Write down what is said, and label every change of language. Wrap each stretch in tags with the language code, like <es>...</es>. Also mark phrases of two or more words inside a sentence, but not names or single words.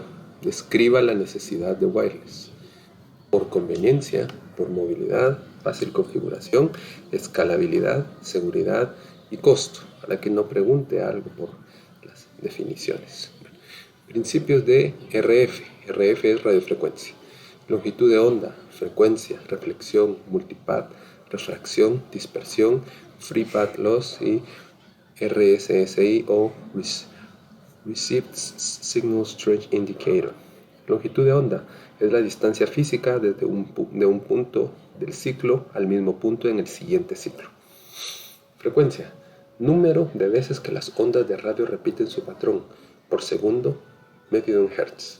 <es>Describa la necesidad de wireless. Por conveniencia, por movilidad, fácil configuración, escalabilidad, seguridad y costo, para que no pregunte algo por las definiciones. Principios de RF. RF es radiofrecuencia. Longitud de onda, frecuencia, reflexión, multipath, refracción, dispersión,</es> <en>free path loss y RSSI o Received Signal Strength Indicator.</en> <es>Longitud de onda es la distancia física desde de un punto del ciclo al mismo punto en el siguiente ciclo. Frecuencia. Número de veces que las ondas de radio repiten su patrón por segundo, medido en hertz.</es>